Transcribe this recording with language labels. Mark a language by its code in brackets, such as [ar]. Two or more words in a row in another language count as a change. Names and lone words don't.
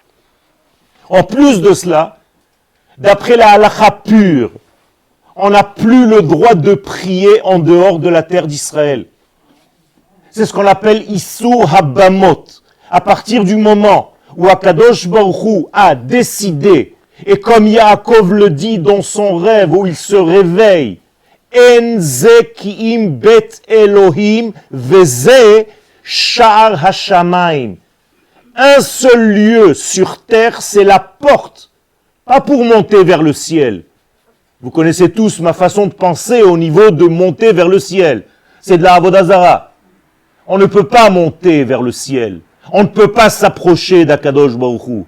[fr] En plus de cela, d'après la halakha pure, on n'a plus le droit de prier en dehors de la terre d'Israël. C'est ce qu'on appelle [he] איסור הבמות. [fr] À partir du moment où [he] הקדוש ברוך הוא [fr] a décidé, et comme Yaakov le dit dans son rêve où il se réveille, [he] אין זה כי אם בית אלהים וזה שער השמים. [fr] Un seul lieu sur terre, c'est la porte, pas pour monter vers le ciel. Vous connaissez tous ma façon de penser au niveau de monter vers le ciel. C'est de la [he] עבודה זרה. [fr] On ne peut pas monter vers le ciel. On ne peut pas s'approcher d' [he] הקדוש ברוך הוא.